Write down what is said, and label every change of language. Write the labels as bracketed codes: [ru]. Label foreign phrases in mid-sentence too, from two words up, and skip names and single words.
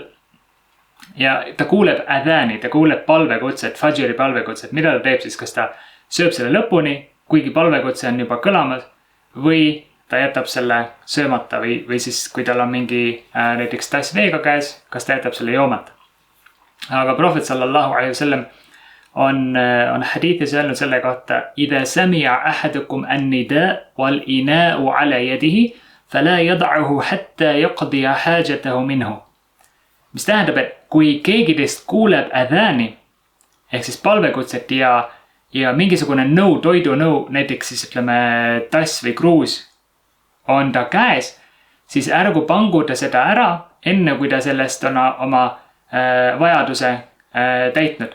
[et] Ja ta kuuleb adhani, ta kuuleb palvekutset, fajri palvekutset, mida ta teeb siis, kas ta sööb selle lõpuni, kuigi palvekutse on juba kõlamas, või ta jätab selle söömata või siis kui tal on mingi näiteks tass veega käes, kas ta jätab selle joomata. Aga Prohvet [ar] صلى الله عليه وسلم [et] on hadithis öelnud selle kohta [ar] إذا سمع أحدكم النداء والإناء على يده فلا يضعه حتى يقضي حاجته منه. [et] Mis tähendab, et kui keegi teist kuuleb adhani ehk siis palvekutset ja mingisugune toidunõu, näiteks siis ütleme tass või kruus on ta käes, siis ärgu pangu ta seda ära, enne kui ta sellest on oma vajaduse täitnud.